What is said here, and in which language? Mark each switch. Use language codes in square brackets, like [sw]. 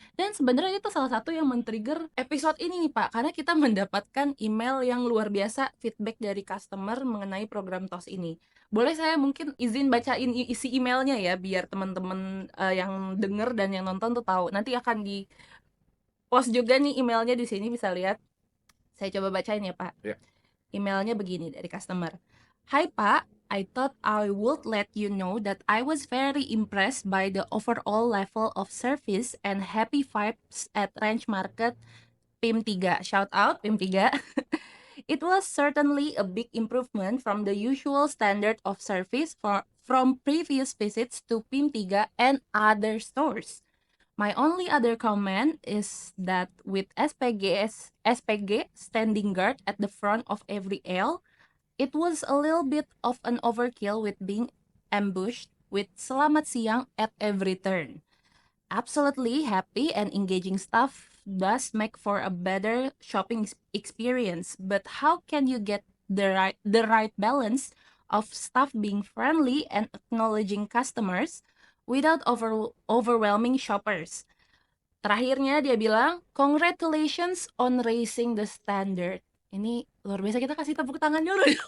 [id] Dan sebenarnya itu salah satu yang men-trigger episode ini nih Pak, karena kita mendapatkan email yang luar biasa feedback dari customer mengenai program TOS ini. Boleh saya mungkin izin bacain isi emailnya ya biar teman-teman yang denger dan yang nonton tuh tahu. Nanti akan di post juga nih emailnya di sini bisa lihat. Saya coba bacain ya Pak. ya. Emailnya begini dari customer. [en] Hai Pak, I thought I would let you know that I was very impressed by the overall level of service and happy vibes at Ranch Market PIM 3. Shout out PIM 3. It was certainly a big improvement from the usual standard of service from previous visits to PIM 3 and other stores. My only other comment is that with SPG standing guard at the front of every aisle, it was a little bit of an overkill with being ambushed with [id] selamat siang [en] at every turn. Absolutely happy and engaging staff does make for a better shopping experience, but how can you get the right balance of staff being friendly and acknowledging customers without overwhelming shoppers? [id] Terakhirnya dia bilang, [en] congratulations on raising the standard. [id] Ini luar biasa, kita kasih tepuk tangan dulu.